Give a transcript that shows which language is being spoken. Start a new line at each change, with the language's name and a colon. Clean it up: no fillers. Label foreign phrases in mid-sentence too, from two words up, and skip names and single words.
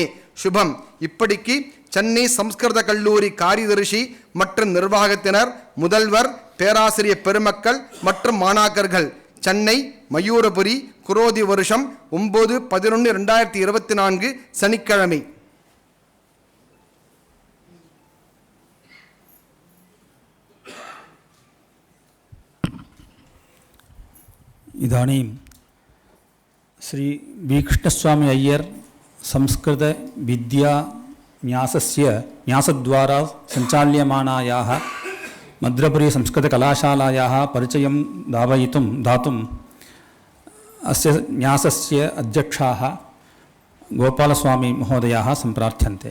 Tamil: சுபம். இப்படிக்கு சென்னை சம்ஸ்கிருத கல்லூரி காரியதரிசி மற்றும் நிர்வாகத்தினர், முதல்வர், பேராசிரியர் பெருமக்கள் மற்றும் மாணாக்கர்கள். சென்னை மயூரபுரி, குரோதி வருஷம் 9/11/2024 சனிக்கிழமை.
Sanskrit: इदानीं श्री वी कृष्णस्वामी अय्यर संस्कृत विद्या न्यासद्वारा सञ्चाल्यमानायाः मद्रपुरी संस्कृतकलाशालायाः परिचयं दातुं अस्य न्यासस्य अध्यक्षाः गोपालस्वामी महोदयाः सम्प्रार्थ्यन्ते.